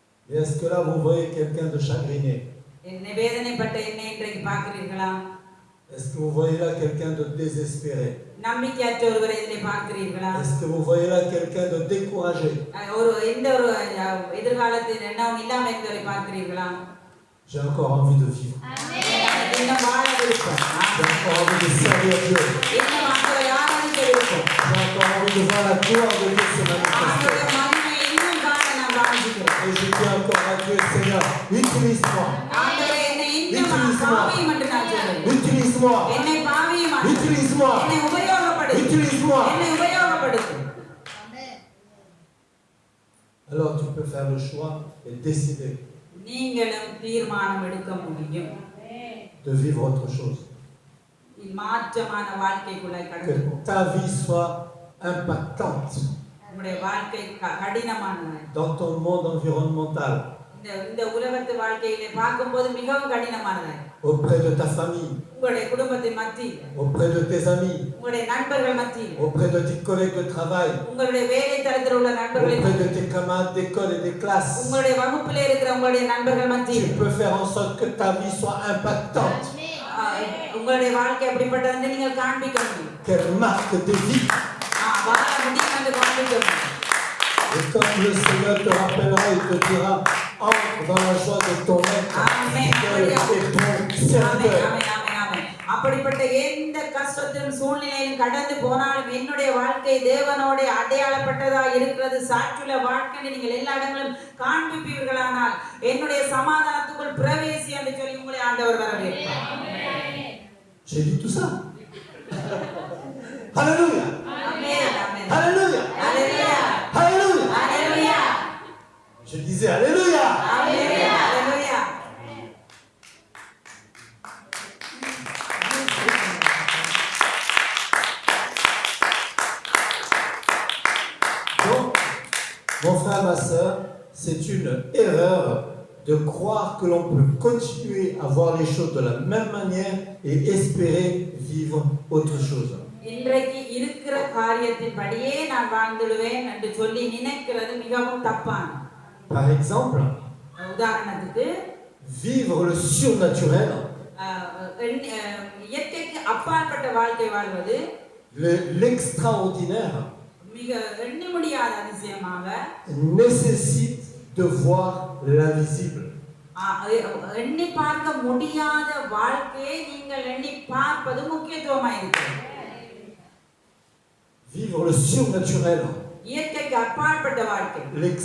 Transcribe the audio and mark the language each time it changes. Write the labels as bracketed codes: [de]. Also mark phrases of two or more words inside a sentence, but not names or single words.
[fr] Et est-ce que là vous voyez quelqu'un de chagriné? [ta] வேதனைப்பட்ட என்னை இன்றைக்கு பார்க்கிறீர்களா? [fr] Est-ce que vous voyez là quelqu'un de désespéré? [ta] நம்பிக்கையற்ற ஒருவரை இதிலே பார்க்கிறீர்களா? [fr] Est-ce que vous voyez là quelqu'un de découragé? [ta] எந்த ஒரு எதிர்காலத்தில் எண்ணம் இல்லாம இருக்கிறவரை பார்க்கிறீர்களா? [fr] J'ai encore envie de vivre. [ta] இன்னும் வாழ விருப்பம். [fr] J'ai encore envie de servir Dieu. [ta] இன்னும் ஆண்டவரை ஆராதிக்க விருப்பம். [fr] J'ai encore envie de voir la gloire de Dieu se manifester. [ta] ஆண்டவருடைய மகிமையை இன்னும் காண நான் வாஞ்சிக்கிறேன். [fr] Et je dis encore à Dieu, Seigneur, utilise-moi. [ta] ஆண்டவரே என்னை இன்னும் பாவியம் என்று நான் சொல்றேன். [fr] Utilise-moi. [ta] என்னை பாவியம் [fr] Utilise-moi. [ta] என்னை உபயோகப்படுத்து. [fr] Utilise-moi. [ta] என்னை உபயோகப்படுத்து. [fr] Alors tu peux faire le choix et décider [ta] நீங்களும் தீர்மானம் எடுக்க முடியும். [fr] de vivre autre chose. [ta] மாற்றமான வாழ்க்கைக்குள்ள கடந்து [fr] Que ta vie soit impactante [ta] உங்களுடைய வாழ்க்கை கடினமானது. [fr] dans ton monde environnemental, [ta] இந்த உலகத்து வாழ்க்கையிலே பார்க்கும்போது மிகவும் கடினமானது. [fr] auprès de ta famille, [ta] உங்களுடைய குடும்பத்தின் மத்தியில், [fr] auprès de tes amis, [ta] உங்களுடைய நண்பர்கள் மத்தியில், [fr] auprès de tes collègues de travail, [ta] உங்களுடைய வேலை தளத்தில் உள்ள நண்பர்கள் [fr] auprès de tes camarades d'école et des classes. [ta] உங்களுடைய வகுப்பிலே இருக்கிற உங்களுடைய நண்பர்கள் மத்தியில் [fr] Tu peux faire en sorte que ta vie soit impactante, [ta] உங்களுடைய வாழ்க்கை எப்படிப்பட்டது நீங்கள் காண்பிக்க முடியும். [fr] qu'elle marque des vies. [ta] வாழ முடியும் என்று காண்பிக்க முடியும். [fr] Et comme le Seigneur te rappellera, il te dira, entre dans la joie de ton maître, fidèle et bon serviteur. [ta] அப்படிப்பட்ட எந்த கஷ்டத்திலும் சூழ்நிலையிலும் கடந்து போனாலும் என்னுடைய வாழ்க்கை தேவனோட அடையாளப்பட்டதா இருக்கிறது, சாட்சியுள்ள வாழ்க்கை நீங்கள் எல்லா இடங்களிலும் காண்பிப்பீர்களானால் என்னுடைய சமாதானத்துக்குள் பிரவேசி என்று சொல்லி உங்களை ஆண்டவர் வரவேற்பார். [fr] J'ai dit tout ça. Alléluia. Alléluia. Alléluia. Alléluia. Alléluia. Je disais Alléluia. Alléluia. Alléluia. Donc, mon frère, ma soeur, c'est une erreur de croire que l'on peut continuer à voir les choses de la même manière et espérer vivre autre chose. [ta] இன்றைக்கு இருக்கிற காரியத்தின்படியே நான் வாழ்ந்துடுவேன் என்று சொல்லி நினைக்கிறது மிகவும் தப்பானது. [fr] Par exemple, [ta] உதாரணத்துக்கு [fr] vivre le surnaturel, [ta] இயற்கைக்கு அப்பாற்பட்ட வாழ்க்கை வாழ்வது, [fr] l'extraordinaire, [ta] மிக எண்ணி முடியாத அதிசயமாக [fr] nécessite de voir l'invisible. [ta] எண்ணி பார்க்க முடியாத வாழ்க்கையை நீங்கள் எண்ணி பார்ப்பது முக்கியத்துவமாக இருக்கிறது. [fr] Vivre le surnaturel, [ta] இயற்கைக்கு அப்பாற்பட்ட வாழ்க்கை,